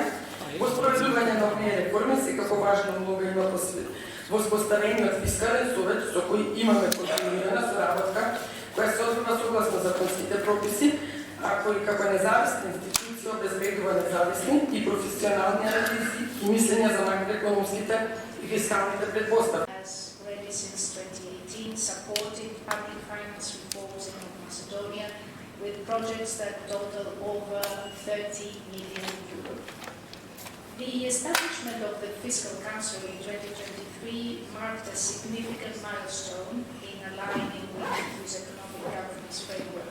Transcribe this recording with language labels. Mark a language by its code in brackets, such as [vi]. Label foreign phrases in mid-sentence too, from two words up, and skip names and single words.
[mk] Во спроведување на овие реформи секако важна улога има во споставениот фискален совет со кој имаме континуирана соработка која се одвива согласно законските прописи, а кој како независна институција обезбедува независни и професионални анализи и мислења за макроекономските и фискалните предпоставки. [en] Since 2018, supported public finance reforms in North Macedonia with projects that total over 30 million euros. The establishment of the Fiscal Council in 2023 marked a significant milestone in aligning with this economic governance framework.